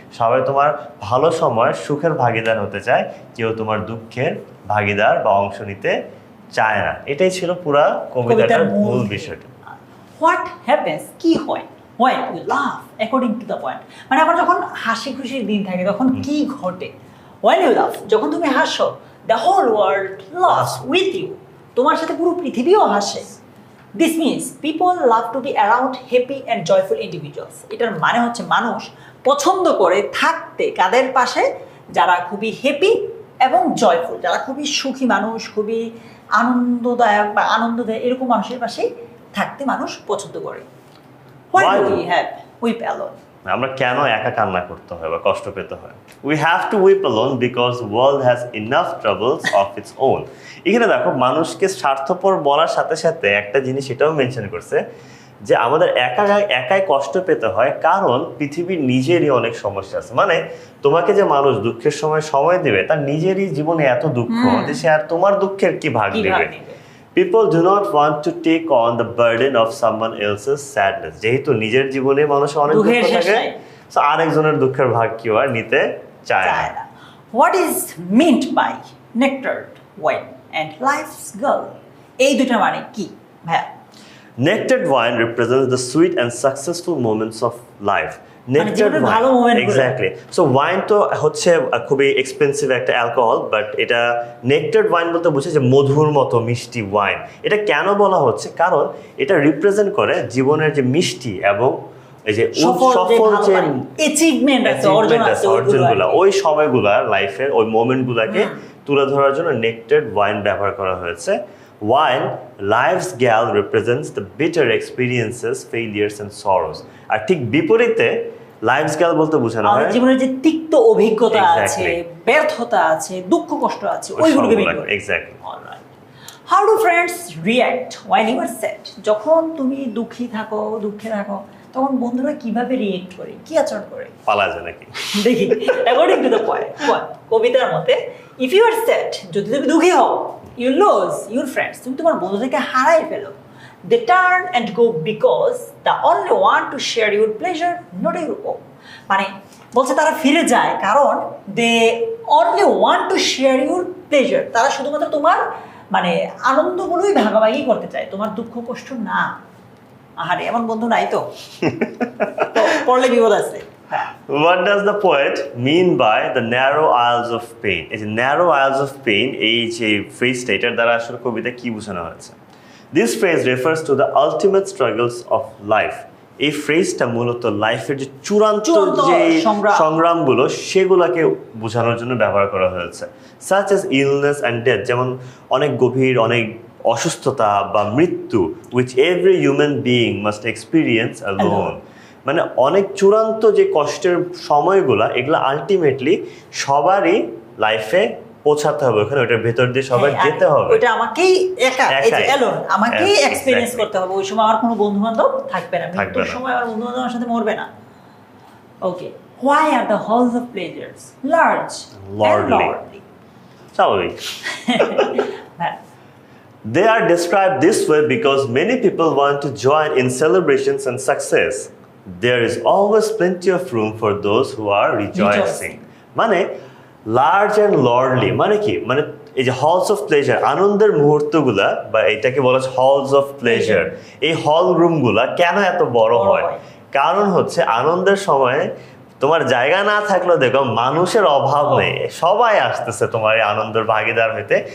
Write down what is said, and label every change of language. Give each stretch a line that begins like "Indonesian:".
Bangla: সবাই তোমার ভালো সময় সুখের ভাগিদার হতে চায়, কেউ তোমার দুঃখের ভাগিদার বা অংশ নিতে চায় না। এটাই ছিল পুরা কবিতাটার মূল বিষয়টা।
English: what happens,
Bangla: কি হয়
English: when you laugh according to the point,
Bangla: মানে আমার যখন হাসি খুশির দিন থাকে তখন কি ঘটে।
English: when you laugh,
Bangla: যখন তুমি হাসো,
English: the whole world laughs with you,
Bangla: তোমার সাথে পুরো পৃথিবীও হাসে।
English: This means people love to be around happy and joyful individuals.
Bangla: এটার মানে হচ্ছে মানুষ পছন্দ করে থাকতে কাদের পাশে, যারা খুবই হ্যাপি এবং জয়ফুল, যারা খুবই সুখী মানুষ, খুবই আনন্দদায়ক বা আনন্দ দেয়, এরকম মানুষের পাশেই থাকতে মানুষ পছন্দ করে।
English: Why do we have weep alone?
Bangla: আমরা কেন একা কান্না করতে হয় বা কষ্ট পেতে হয়?
English: We have to weep alone because world has enough troubles of its own.
Bangla: এখানে দেখো, মানুষকে স্বার্থপর বলার সাথে সাথে একটা জিনিস এটাও মেনশন করছে যে আমাদের একাই কষ্ট পেতে হয় কারণ পৃথিবীর নিজেরই অনেক সমস্যা আছে। মানে তোমাকে যে মানুষ দুঃখের সময় দিবে, তার নিজেরই জীবনে এত দুঃখ যে সে আর তোমার দুঃখের কি ভাগ দিবে।
English: People do not want to take on the burden of someone else's sadness.
Bangla: যেহেতু নিজের জীবনে মানুষের অনেক দুঃখ থাকে, সো আরেকজনের দুঃখের ভাগ কেউ আর নিতে চায় না।
English: What is meant by nectared wine and life's girl?
Bangla: এই দুটো মানে কি ভাই?
English: Nectared wine represents the sweet and successful moments of life. Nectared wine, exactly.
Bangla: So wine তো হচ্ছে খুবই এক্সপেন্সিভ একটা অ্যালকোহল, বাট এটা নেক্টার্ড ওয়াইন বলতে বোঝায় যে মধুর মতো মিষ্টি ওয়াইন। এটা কেন বলা হচ্ছে? কারণ এটা রিপ্রেজেন্ট করে জীবনের যে মিষ্টি এবং এই যে সফল যে অ্যাচিভমেন্ট আছে, অর্জনগুলো, ওই সময়গুলোর লাইফের ওই মোমেন্টগুলোকে তুলে ধরার জন্য নেক্টার্ড ওয়াইন ব্যবহার করা হয়েছে।
English: While life's gall represents the bitter experiences, failures and sorrows.
Bangla: আর ঠিক বিপরীতে লাইফস গেল বলতে বোঝানো হয় জীবনের যে তিক্ত অভিজ্ঞতা আছে, ব্যর্থতা আছে, দুঃখ কষ্ট আছে, ওইগুলোকে মিন করে। Exactly. Alright.
English: How do friends react when you are sad?
Bangla: যখন তুমি দুঃখে থাকো, তখন বন্ধুরা কিভাবে রিঅ্যাক্ট করে, কি আচরণ করে? পালা যায় নাকি? দেখি,
English: according to the point,
Bangla: কবিতার মতে,
English: if you are sad,
Bangla: যদি তুমি দুঃখী হও,
English: you lose your friends,
Bangla: তুমি তোমার বন্ধুদেরকে হারাই ফেলো।
English: They turn and go because the only want to share your pleasure, not your own.
Bangla: মানে বলছে তারা ফিরে যায় কারণ
English: they only want to share your pleasure,
Bangla: তারা শুধুমাত্র তোমার মানে আনন্দগুলোই ভাগাভাগি করতে চায়, তোমার দুঃখ কষ্ট না। আহারে, এমন বন্ধু নাই তো পড়লে বিপদ আছে।
English: What does the poet mean by the narrow aisles of pain?
Bangla: এই যে
English: narrow aisles of pain,
Bangla: এই যে ফ্রেজটা, এটার দ্বারা আসলে কবিতা কি বোঝানো হয়েছে?
English: This phrase refers to the ultimate struggles of life.
Bangla: এই ফ্রেজটা মূলত লাইফের যে চূড়ান্ত যে সংগ্রামগুলো, সেগুলোকে বোঝানোর জন্য ব্যবহার করা হয়েছে।
English: Such as illness and death,
Bangla: যেমন অনেক গভীর অনেক অসুস্থতা বা মৃত্যু,
English: which every human being must experience alone.
Bangla: মানে অনেক চূড়ান্ত যে কষ্টের সময়গুলা, এগুলো আলটিমেটলি সবারই লাইফে পৌঁছাতে হবে, ওখানে ওটার ভেতর দিয়ে সবাই যেতে হবে। ওটা আমাকেই আমাকেই এক্সপেরিয়েন্স করতে হবে। ওই সময় আমার কোনো বন্ধু বান্ধব থাকবে না, মৃত্যুর সময় আমার বন্ধু বান্ধব আমার সাথে মরবে না।
English: Okay, why are the halls of pleasures large and lordly?
Bangla: স্বাভাবিক।
English: They are described this way because many people want to join in celebrations and success. There is always plenty of room for those who are rejoicing.
Bangla: মানে large and lordly মানে কি? মানে এই যে halls of pleasure, আনন্দের মুহূর্তগুলা, বা এটাকে বলা হয় হলস অফ প্লেজার। এই হল রুমগুলা কেন এত বড় হয়? কারণ হচ্ছে আনন্দের সময় তোমার জায়গা না থাকলেও দেখো মানুষের অভাব নেই, সবাই আসতেছে তোমার এই আনন্দের ভাগিদার হইতে।